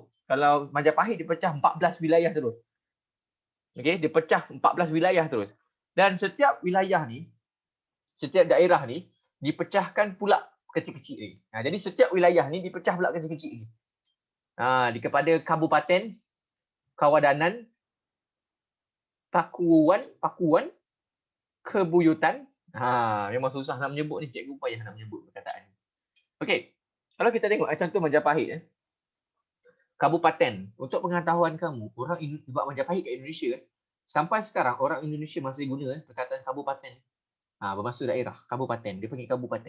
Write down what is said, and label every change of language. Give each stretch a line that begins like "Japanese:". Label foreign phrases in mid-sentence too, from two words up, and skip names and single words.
Malay: Kalau Majapahit dia pecah 14 wilayah terus. Okey, dia pecah 14 wilayah terus. Dan setiap wilayah ni Setiap daerah ni dipecahkan pula kecil-kecil lagi. Jadi setiap wilayah ni dipecah pula kecil-kecil lagi. Kepada kabupaten, kawadanan, pakuan, kebuyutan. Memang susah nak menyebut ni. Cikgu payah nak menyebut perkataan ni. Okey. Kalau kita tengok contoh Majapahit. Kabupaten. Untuk pengetahuan kamu, orang buat Majapahit kat Indonesia, sampai sekarang orang Indonesia masih guna perkataan kabupaten. Bermaksud daerah. Kabupaten. Dia panggil kabupaten.